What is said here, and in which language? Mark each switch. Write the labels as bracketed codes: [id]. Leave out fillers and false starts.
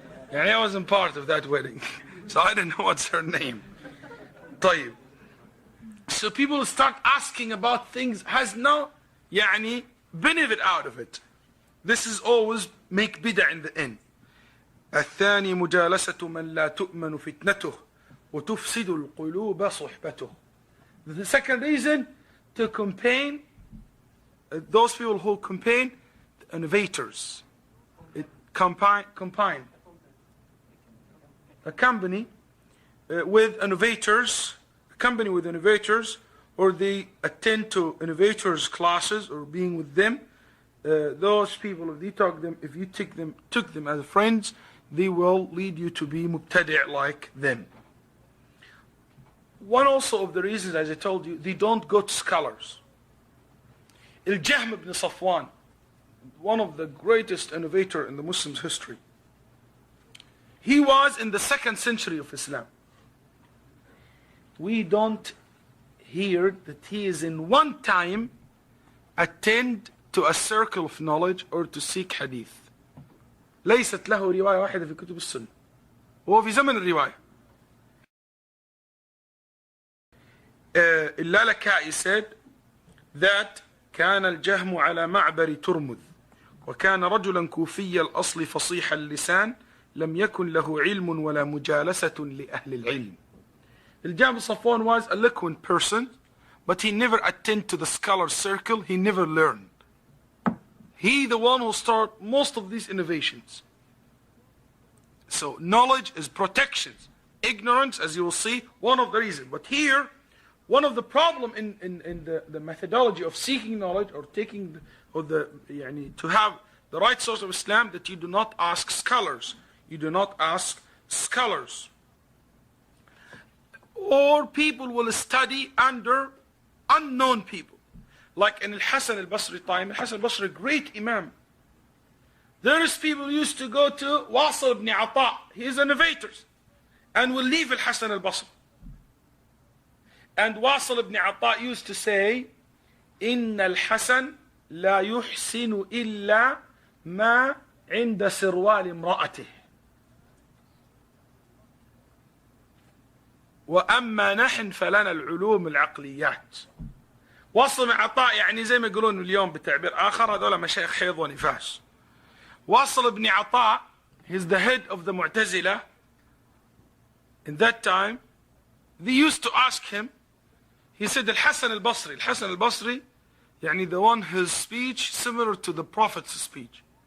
[en] I wasn't part of that wedding. So I don't know what's her name. [ar] طيب. [en] So people start asking about things has no benefit out of it. This is always make bid'ah in the end. [ar] الثاني مجالسة من لا تؤمن فتنته وتفسد القلوب صحبته. [en] The second reason, to campaign those people who campaign the innovators. It combine a company with innovators, or they attend to innovators classes or being with them. Those people, if you took them as friends, they will lead you to be mubtadi' like them. One also of the reasons, as I told you, they don't go to scholars. Al-Jahm ibn Safwan, one of the greatest innovator in the Muslims' history. He was in the 2nd century of Islam. We don't hear that he is in one time attend to a circle of knowledge or to seek hadith. [ar] ليست له رواية واحدة في كتب السنة. هو في زمن الرواية. اللالكائي [en] said that [ar] كان الجهم على معبر ترمذ وكان رجلا كوفي الأصل فصيح اللسان لم يكن له علم ولا مجالسة لأهل العلم. [en] الجهم Safwan was a eloquent person, but he never attended to the scholar circle. He never learned. He the one who started most of these innovations. So knowledge is protection. Ignorance, as you will see, one of the reasons. But here, one of the problem in the methodology of seeking knowledge or to have the right source of Islam, that you do not ask scholars. You do not ask scholars. Or people will study under unknown people. Like in Al-Hasan al-Basri time, Al-Hasan al-Basri, great imam. There is people who used to go to Wasil ibn Ata. He is innovators. And will leave Al-Hasan al-Basri. And Wasil ibn Ata used to say, [ar] إن الحسن لا يحسن إلا ما عند سروال امرأته. وأما نحن فلنا العلوم العقليات. واصل بن عطاء زي ما يقولون اليوم بتعبير آخر هذول مشايخ حيض ونفاس. [en] واصل بن عطاء, he's the head of the Mu'tazila. In that time, they used to ask him, he said Al-Hasan al-Basri, the one whose speech similar to the Prophet's speech.